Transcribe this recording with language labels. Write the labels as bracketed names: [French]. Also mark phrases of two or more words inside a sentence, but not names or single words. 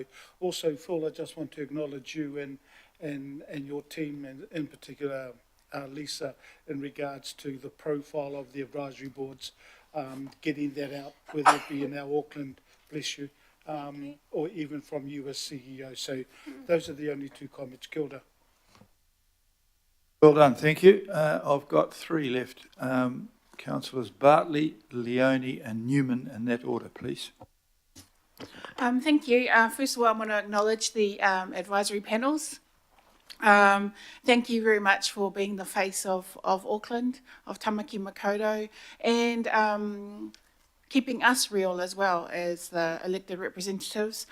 [English] Also, Phil, I just want to acknowledge you and your team, and in particular Lisa, in regards to the profile of the advisory boards, getting that out, whether it be in our Auckland, bless you, or even from you as CEO. So those are the only two comments. [Māori] Kia ora. [English] Well done, thank you. I've got three left. Councillors Bartley, Leone and Newman, in that order, please. Thank you. First of all, I want to acknowledge the advisory panels. Thank you very much for being the face of Auckland, of Tamaki Makaurau, and keeping us real as well as the elected representatives.